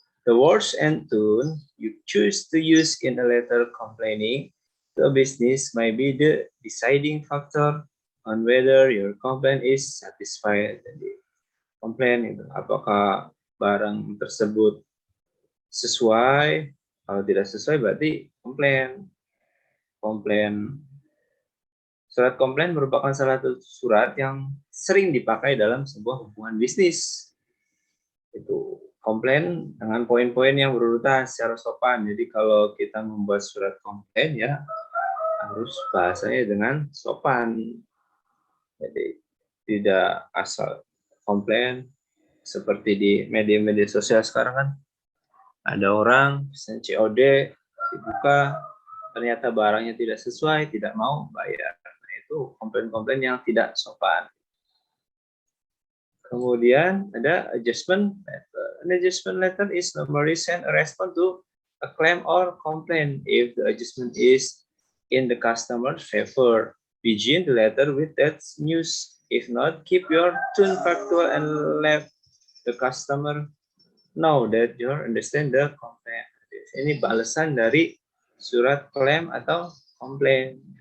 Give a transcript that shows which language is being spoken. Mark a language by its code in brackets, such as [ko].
[en] The words and tone you choose to use in a letter complaining to a business may be the deciding factor on whether your complaint is satisfied. [id] Jadi, komplain itu apakah barang tersebut sesuai? Kalau tidak sesuai berarti komplain. Surat komplain merupakan salah satu surat yang sering dipakai dalam sebuah hubungan bisnis. Itu komplain dengan poin-poin yang berurutan secara sopan. Jadi kalau kita membuat surat komplain ya harus bahasanya dengan sopan. Jadi tidak asal komplain seperti di media-media sosial sekarang kan. Ada orang pesan COD dibuka, ternyata barangnya tidak sesuai, tidak mau bayar. Nah, itu komplain-komplain yang tidak sopan. Kemudian ada adjustment letter. [en] An adjustment letter is normally sent a response to a claim or complaint if the adjustment is in the customer's favor. Begin the letter with that news. If not, keep your tone factual and let the customer know that you understand the complaint. [id] Ini balasan dari surat klaim atau komplain.